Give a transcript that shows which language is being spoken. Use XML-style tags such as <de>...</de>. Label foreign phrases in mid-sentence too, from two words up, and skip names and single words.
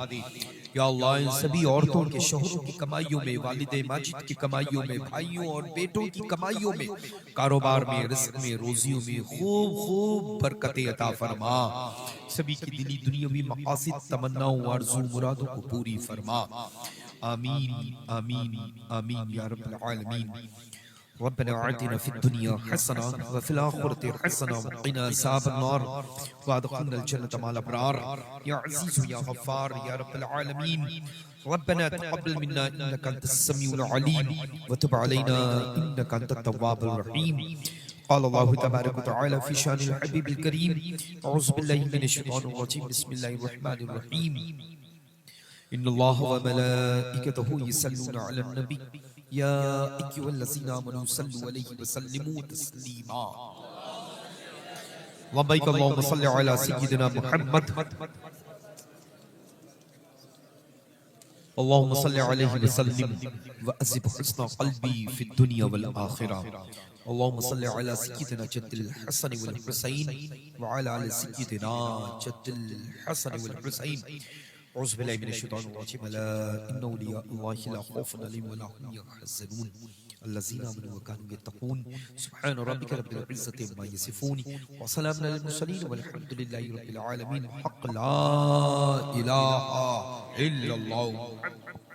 <ar>يا الله,</ar> <ur>ان سبھی عورتوں کے شوہروں کی کمائیوں میں، والدِ ماجد کی کمائیوں میں، بھائیوں اور بیٹوں کی کمائیوں میں، کاروبار میں، رزق میں، روزیوں میں خوب خوب برکتیں عطا فرما. سبھی کی دلی دنیاوی مقاصد، تمناؤں، آرزو، مرادوں کو پوری فرما.</ur> <ar>آمين آمين آمين يا رب العالمين. ربنا آتنا في الدنيا حسنة وفي الآخرة حسنة وقنا عذاب النار وأدخلنا الجنة مع الأبرار يا عزيز يا غفار يا رب العالمين. ربنا تقبل منا إنك أنت السميع العليم وتب علينا إنك أنت التواب الرحيم. قال الله تبارك وتعالى في شأن الحبيب الكريم، أعوذ بالله من الشيطان الرجيم، بسم الله الرحمن الرحيم. إن الله وملائكته يصلون على النبي يا أيها الذين آمنوا صلوا عليه وسلموا تسليما. لبيك اللهم صل على سيدنا محمد اللهم صل عليه وسلم وأذب حسن قلبي في الدنيا والآخرة اللهم صل على سيدنا جد الحسن والحسين وعلى آل سيدنا جد الحسن والحسين أعوذ بالله من الشيطان الرجيم ألا إن أولياء الله لا خوف عليهم ولا هم يحزنون الذين آمنوا وكانوا يتقون سبحان ربك رب العزة عما يصفون وسلام على المرسلين والحمد لله رب العالمين حق لا إله إلا الله</ar>